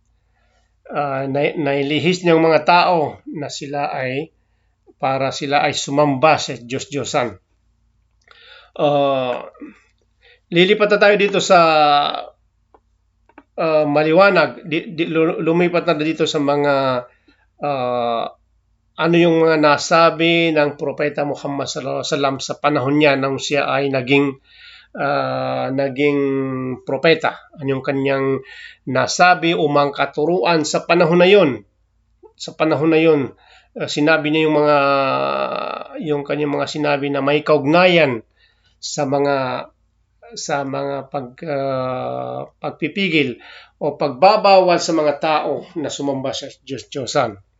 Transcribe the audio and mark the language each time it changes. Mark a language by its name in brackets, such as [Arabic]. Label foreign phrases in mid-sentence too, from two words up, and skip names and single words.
[Filipino] Nailihis niyang mga tao na sila ay sumamba sa Diyos-Diyosan. Lilipat na tayo dito sa maliwanag. Lumipat na dito sa mga ano yung mga nasabi ng Propeta Muhammad [Arabic] صلى الله عليه وسلم [Filipino] sa panahon niya nang siya ay naging propeta. Ano yung kanyang nasabi o mga katuruan sa panahon na yon. Sa panahon na yon, sinabi niya yung kanyang mga sinabi na may kaugnayan sa mga pagpipigil o pagbabawal sa mga tao na sumamba sa Diyos-Diyosan.